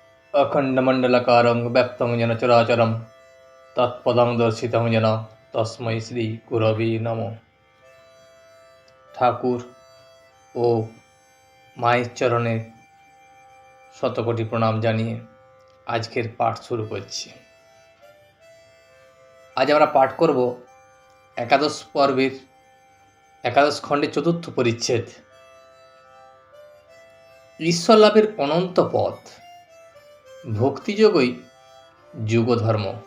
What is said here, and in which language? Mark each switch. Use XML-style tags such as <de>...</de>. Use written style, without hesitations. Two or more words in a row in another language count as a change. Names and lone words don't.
<sa>अखण्डमण्डलकारं व्याप्तं येन चराचरं तत्पदं दर्शितं येन तस्मै श्रीगुरवे नमः।</sa> <bn>ঠাকুর ও মায়ের চরণে শতকোটি প্রণাম জানিয়ে আজকের পাঠ শুরু করছি। আজ আমরা পাঠ করব একাদশ পর্বের একাদশ খণ্ডের চতুর্থ পরিচ্ছেদ, ঈশ্বর লাভের অনন্ত পথ, ভক্তিযোগই যুগধর্ম।</bn>